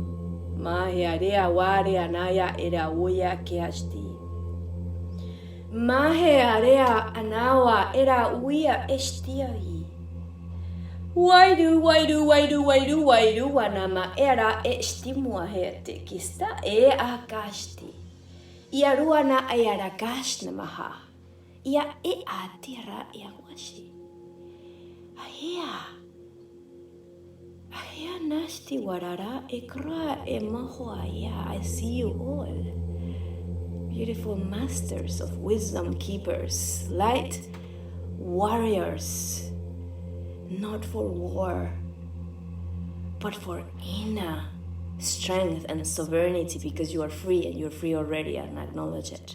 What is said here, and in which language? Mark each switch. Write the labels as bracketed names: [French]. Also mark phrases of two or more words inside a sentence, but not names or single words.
[English] Mahe area wari anaya era uya kiashti. Mahe area anawa era uya estiai. Why do wanama era estimua hete kista e akashti. Iaruana ayarakash namaha. Ia e atira yawashi. Ahia nasti warara ekra emahoaya. I see you all. Beautiful masters of wisdom keepers, light warriors, not for war, but for inner strength and sovereignty, because you are free and you're free already, and acknowledge it.